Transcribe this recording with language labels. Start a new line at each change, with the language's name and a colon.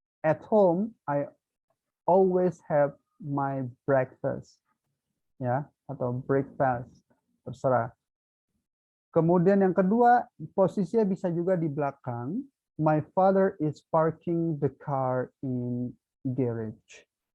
English: At home I always have my breakfast.
Indonesian: Ya, atau breakfast. Terserah. Kemudian yang kedua, posisinya bisa juga di belakang.
English: My father is parking the car in garage.